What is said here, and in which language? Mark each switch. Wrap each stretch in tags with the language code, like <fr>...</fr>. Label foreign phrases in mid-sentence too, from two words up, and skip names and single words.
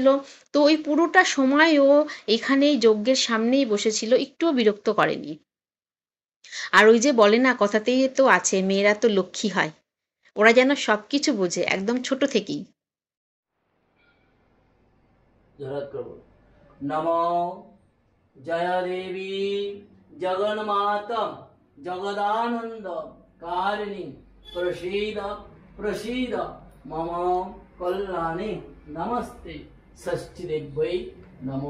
<bn>তো ওই পুরোটা সময় ও এখানেই যজ্ঞের সামনেই বসেছিল, একটুও বিরক্ত করেনি। আর ওই যে বলে না, কথাতেই তো আছে, মেয়েরা তো লক্ষ্মী হয়, ওরা যেন সব কিছু বোঝে একদম ছোট থেকেই।</bn> <sa>जरत करो नमो जय देवी जगन्माता जगदानंद कारिणी प्रसीद प्रसीद मम कल्याणी नमस्ते षष्ठी देव्यै नमो</sa>